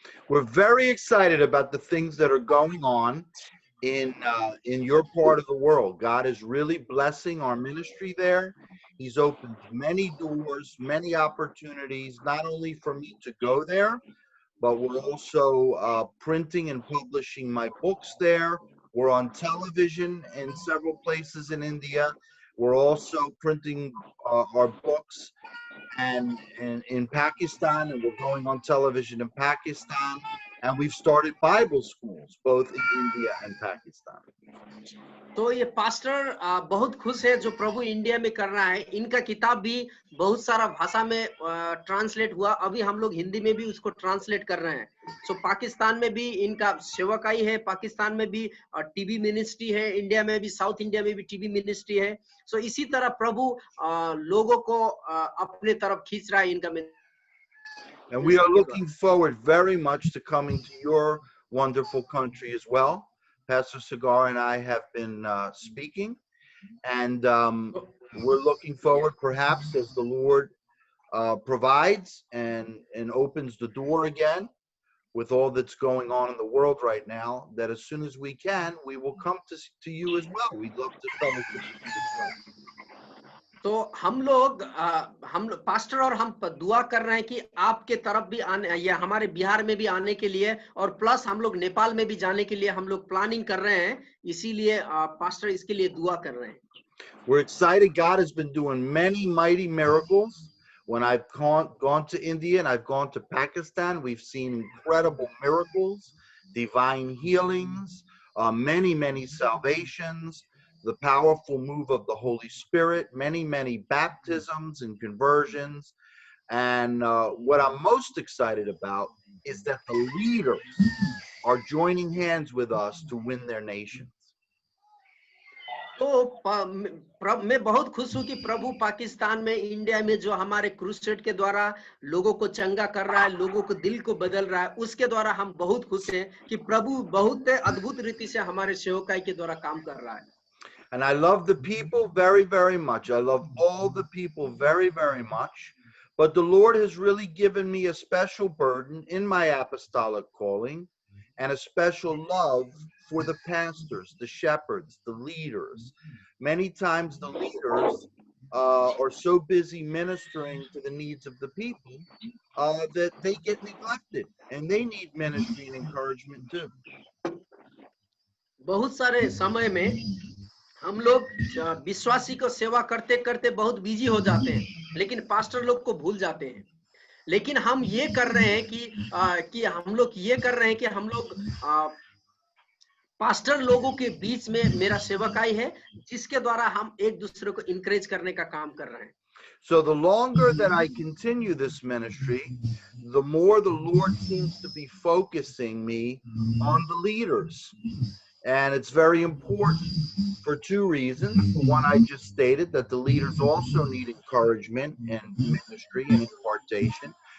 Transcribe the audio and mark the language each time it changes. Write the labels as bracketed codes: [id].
[en] We're very excited about the things that are going on in your part of the world. God is really blessing our ministry there. He's opened many doors, many opportunities, not only for me to go there, but we're also printing and publishing my books there. We're on television in several places in India. We're also printing our books and in Pakistan, and we're going on television in Pakistan. And we've started Bible schools both in India and Pakistan. [hi] तो ये pastor बहुत खुश है जो प्रभु India में कर रहा है। इनका किताब भी बहुत सारा भाषा में ट्रांसलेट हुआ। अभी हम लोग हिंदी में भी उसको ट्रांसलेट कर रहे हैं। सो पाकिस्तान में भी इनका सेवकाई है, पाकिस्तान में भी टीवी मिनिस्ट्री है, इंडिया में भी, साउथ इंडिया में भी टीवी मिनिस्ट्री है। सो इसी तरह प्रभु लोगों को अपने तरफ खींच रहा है इनका। [en] And we are looking forward very much to coming to your wonderful country as well. Pastor Sagar and I have been speaking, and we're looking forward, perhaps as the Lord provides and opens the door again with all that's going on in the world right now, that as soon as we can, we will come to you as well. We'd love to fellowship with you as well. [hi] तो हम लोग pastor और हम दुआ कर रहे हैं कि आपके तरफ भी आने, या हमारे बिहार में भी आने के लिए, और प्लस हम लोग नेपाल में भी जाने के लिए हम लोग प्लानिंग कर रहे हैं। इसीलिए पास्टर इसके लिए दुआ कर रहे हैं। [en] We're excited. God has been doing many mighty miracles. When I've gone to India and I've gone to Pakistan, we've seen incredible miracles, divine healings, many salvations, the powerful move of the Holy Spirit, many baptisms and conversions. And what I'm most excited about is that the leaders are joining hands with us to win their nations. [hi] तो मैं बहुत खुश हूँ कि प्रभु पाकिस्तान में, India में जो हमारे क्रूसेड के द्वारा लोगों को चंगा कर रहा है, लोगों को दिल को बदल रहा है, उसके द्वारा हम बहुत खुश हैं कि प्रभु बहुत अद्भुत रीति से हमारे सेवकाई के द्वारा काम कर रहा है। [en] And I love the people very much. I love all the people very much. But the Lord has really given me a special burden in my apostolic calling and a special love for the pastors, the shepherds, the leaders. Many times the leaders are so busy ministering to the needs of the people that they get neglected, and they need ministry and encouragement too. [hi] बहुत सारे समय में हम लोग विश्वासी को सेवा करते करते बहुत बिजी हो जाते हैं, लेकिन पास्टर लोग को भूल जाते हैं। लेकिन हम ये कर रहे हैं कि हम लोग ये कर रहे हैं कि हम लोग पास्टर लोगों के बीच में मेरा सेवकाई है, जिसके द्वारा हम एक दूसरे को इनकरेज करने का काम कर रहे हैं। [en] So the longer that I continue this ministry, the more the Lord seems to be focusing me on the leaders. And it's very important for two reasons. One, I just stated that the leaders also need encouragement and ministry and impartation.